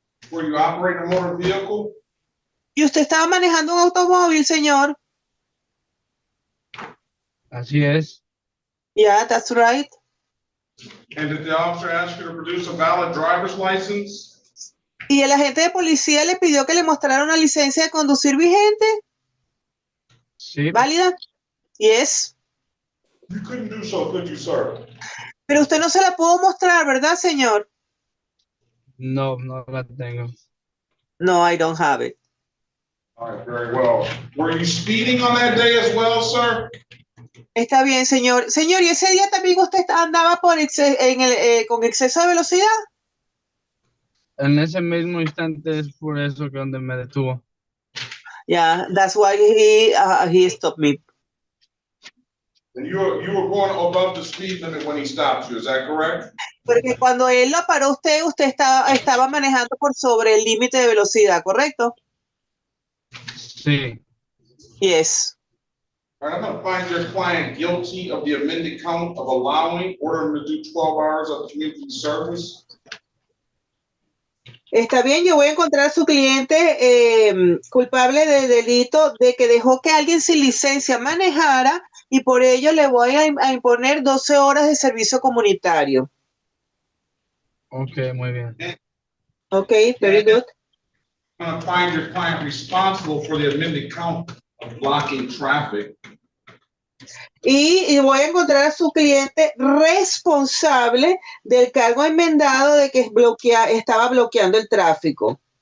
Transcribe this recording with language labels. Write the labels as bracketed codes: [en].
[en] Were you operating a motor vehicle? [es] ¿Y usted estaba manejando un automóvil, señor? Así es. [en] Yeah, that's right. And did the officer ask you to produce a valid driver's license? [es] ¿Y el agente de policía le pidió que le mostrara una licencia de conducir vigente? Sí. ¿Válida? [en] Yes. You couldn't do so, could you, sir? [es] Pero usted no se la pudo mostrar, ¿verdad, señor? No, no la tengo. [en] No, I don't have it. All right, very well. Were you speeding on that day as well, sir? [es] Está bien, señor. Señor, ¿y ese día también usted andaba con exceso de velocidad? En ese mismo instante es por eso que donde me detuvo. [en] Yeah, that's why he stopped me. And you were going above the speed limit when he stopped you, is that correct? [es] Porque cuando él lo paró usted estaba manejando por sobre el límite de velocidad, ¿correcto? Sí. [en] Yes. All right, I'm going to find your client guilty of the amended count of allowing, ordering him to do 12 hours of community service. [es] Está bien, yo voy a encontrar a su cliente culpable del delito de que dejó que alguien sin licencia manejara y por ello le voy a imponer 12 horas de servicio comunitario. Ok, muy bien. [en] Ok, very good. I'm going to find your client responsible for the amended count of blocking traffic. [es] Y voy a encontrar a su cliente responsable del cargo enmendado de que estaba bloqueando el tráfico.